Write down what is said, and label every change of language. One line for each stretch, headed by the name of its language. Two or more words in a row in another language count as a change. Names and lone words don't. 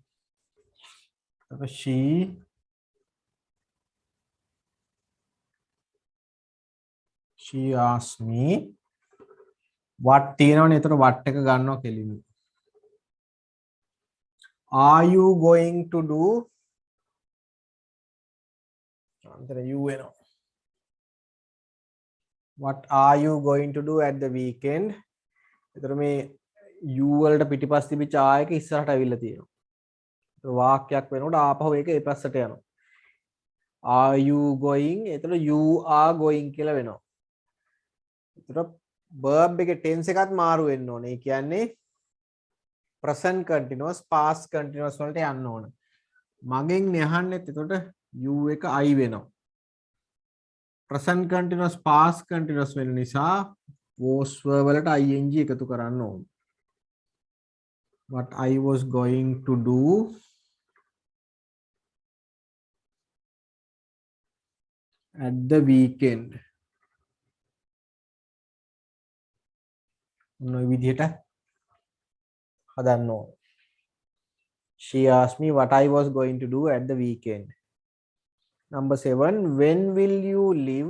English: she asked me what
Sinhala: තියෙනවනේ එතන what එක ගන්නවා කෙලින්ම.
English: Are you going to do?
Sinhala: අන්තර you වෙනවා.
English: What are you going to do at the weekend?
Sinhala: එතන මේ you වලට පිටිපස්ස තිබිච්ච ආ එක ඉස්සරහට අවිල්ල තියෙනවා. ඒක වාක්‍යයක් වෙනකොට ආපහු ඒක ඒ පැත්තට යනවා.
English: Are you going? එතන you are going
Sinhala: කියලා වෙනවා. එතන verb එකේ tense එකත් මාරු වෙන්න ඕනේ. ඒ කියන්නේ
English: present continuous past continuous
Sinhala: වලට යන්න ඕන. මගෙන් යහන්නෙත් එතකොට you එක I වෙනවා.
English: present continuous past continuous
Sinhala: වෙන නිසා
English: was verb
Sinhala: වලට ing එකතු කරන්න ඕන.
English: What I was going to do at the weekend.
Sinhala: මොන විදිහට හදන්න ඕන.
English: She asked me what I was going to do at the weekend. Number 7. When will you live?